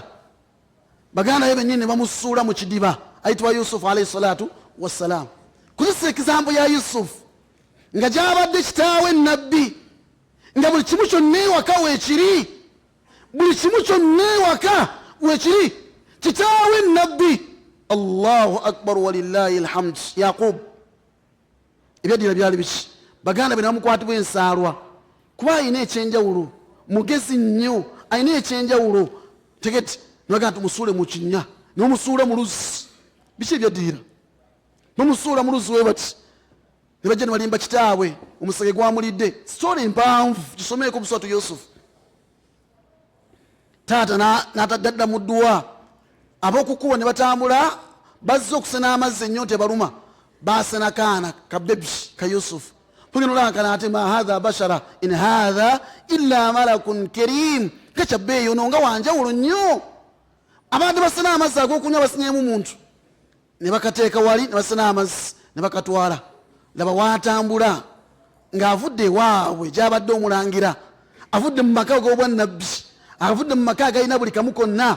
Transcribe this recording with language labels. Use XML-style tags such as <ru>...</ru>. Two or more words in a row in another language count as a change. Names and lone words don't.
<lg>Baganda be bennyini bamusuula mu kidiba ayitibwa Yusuf</lg> <ar>عليه الصلاة والسلام.</ar> <lg>Kuzisa ekizambo ya Yusuf nga gyabadde kitaawe nabbi, nga buli kimu kyonna ewaka weekiri. Buli kimu kyonna ewaka weekiri. Kitaawe nabbi.</lg> <ar>الله أكبر ولله الحمد.</ar> <lg>Yaqub. Ebyaddira byali biki? Baganda be namukwatibwa ensaalwa kuba alina ekyenjawulo, mugezi nnyo, alina ekyenjawulo. Tegeti nibagamba tumusuule mu kinnya, n'omusuula mu luzzi. Biki ebyaddira? N'omusuula mu luzzi we bati. Ne bajja ne balimba kitaawe, omusege gwamulidde. Story mpanvu, kisomeeko Buswatu Yusuf. Taata n'atadda mu dduwa. Ab'okukuwa ne batambula, bazze okusena amazzi ennyonta ebaluma. Baasena kaana ka bebi ka Yusuf. Pugino lankana ate</lg> <ar>ما هذا بشرا إن هذا إلا ملك كريم.</ar> <lg>Kachabbeeyo nonga wanjawulo nnyo. Abadde basena amazzi ag'okunywa basinyeemu muntu. Ne bakateeka wali ne basena amazzi ne bakatwala. Laba waatambula ng'avudde ewaabwe gy'abadde omulangira. Avudde mu maka g'obwannabbi. Avudde mu maka agalina buli kamu konna.</lg>